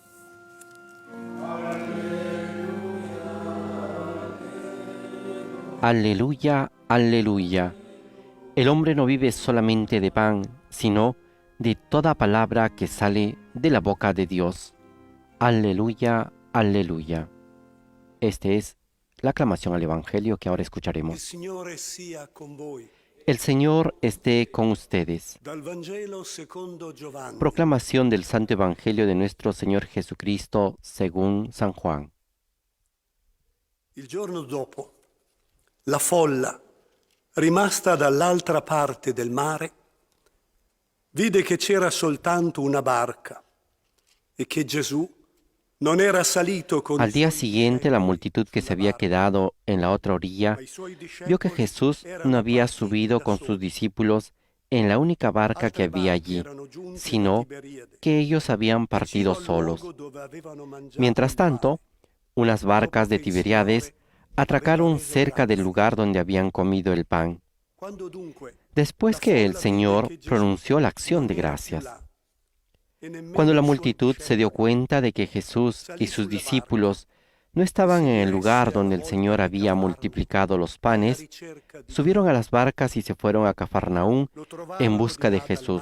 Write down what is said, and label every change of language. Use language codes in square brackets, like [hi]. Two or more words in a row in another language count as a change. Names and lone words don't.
[es] Aleluya, aleluya. El hombre no vive solamente de pan, sino de toda palabra que sale de la boca de Dios. Aleluya, aleluya. Esta es la aclamación al Evangelio que ahora [it] Il [es] escucharemos. [it] Signore sia con voi. [es] El Señor esté con ustedes. [it] Dal Vangelo secondo Giovanni. [es] Proclamación del Santo Evangelio de nuestro Señor Jesucristo según San Juan. [it] Il giorno dopo, la folla, rimasta dall'altra parte del mare, vide che c'era soltanto una barca e che Gesù non era salito con [es] Al [it] i [es] día [it] suoi [es] siguiente, la [it] discepoli [es] multitud que se [it] sulla [es] había [it] barca, [es] quedado en la otra orilla [it] ma i suoi [es] vio que [it] discepoli [es] Jesús [it] erano [es] no había [it] partiti [es] subido [it] da [es] con [it] soli. [es] sus discípulos en la única barca que [it] Altre [es] había [it] barche [es] allí, [it] erano giunte da [es] sino [it] Tiberiade, [es] que ellos habían partido [it] vicino al luogo [es] solos. [it] dove avevano mangiato [es] Mientras [it] il pane. [es] tanto, unas barcas de [it] Dopo che il [es] Tiberiades [it] Signore [es] atracaron cerca del lugar donde habían comido el pan. [it] Quando dunque [es] Después que el Señor pronunció la acción de gracias, cuando la multitud se dio cuenta de que Jesús y sus discípulos no estaban en el lugar donde el Señor había multiplicado los panes, subieron a las barcas y se fueron a Cafarnaúm en busca de Jesús.